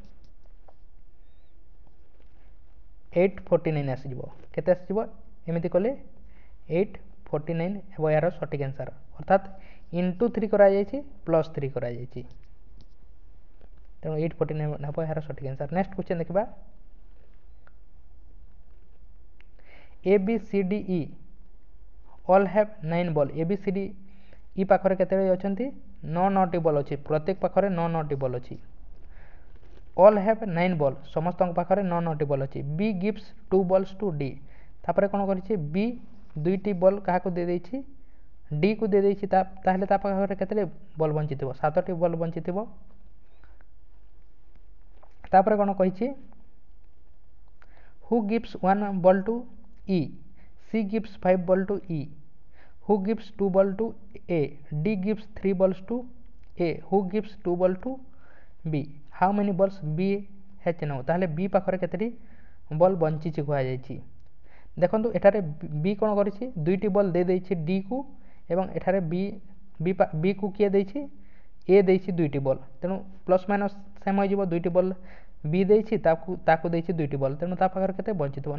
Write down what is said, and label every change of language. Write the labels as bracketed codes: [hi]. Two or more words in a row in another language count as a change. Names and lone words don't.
[or] 849 ଆସିଯିବ। କେତେ ଆସିଯିବ? ଏମିତି କଲେ 849 ହେବ ଏହାର [en] right answer. [or] ଅର୍ଥାତ୍ ଇଣ୍ଟୁ 3 କରାଯାଇଛି ପ୍ଲସ୍ 3 କରାଯାଇଛି, ତେଣୁ 849 ହେବ ଏହାର [en] right answer. next question ଦେଖିବା। A B C D E all have 9 ball. [or] A B C D E ପାଖରେ କେତେବେଳେ ଅଛନ୍ତି? 9ଟି ବଲ୍ ଅଛି। ପ୍ରତ୍ୟେକ ପାଖରେ 9ଟି ବଲ୍ ଅଛି। [en] all have 9 ball, [or] ସମସ୍ତଙ୍କ ପାଖରେ 9ଟି ବଲ୍ ଅଛି। [en] B gives 2 balls to D, [or] ତାପରେ କ'ଣ କରିଛି? B 2ଟି ବଲ୍ କାହାକୁ ଦେଇଦେଇଛି? D କୁ ଦେଇଦେଇଛି। ତାହେଲେ ତା ପାଖରେ କେତେଟି ବଲ୍ ବଞ୍ଚିଥିବ? 7ଟି ବଲ୍ ବଞ୍ଚିଥିବ। ତାପରେ କ'ଣ କହିଛି? [en] Who gives 1 ball to E? C gives 5 ball to E. Who gives 2 ball to A? D gives 3 balls to A. Who gives 2 ball to B? How many balls B has now? [or] ତାହେଲେ B ପାଖରେ କେତେଟି ବଲ୍ ବଞ୍ଚିଛି କୁହାଯାଇଛି। ଦେଖନ୍ତୁ ଏଠାରେ B କ'ଣ କରିଛି? 2ଟି ବଲ୍ ଦେଇଦେଇଛି D କୁ, ଏବଂ ଏଠାରେ B କୁ କିଏ ଦେଇଛି? A ଦେଇଛି 2ଟି ବଲ୍, ତେଣୁ [en] plus minus same [or] ହୋଇଯିବ। 2ଟି ବଲ୍ B ଦେଇଛି, ତାକୁ ଦେଇଛି 2ଟି ବଲ୍, ତେଣୁ ତା ପାଖରେ କେତେ ବଞ୍ଚିଥିବ?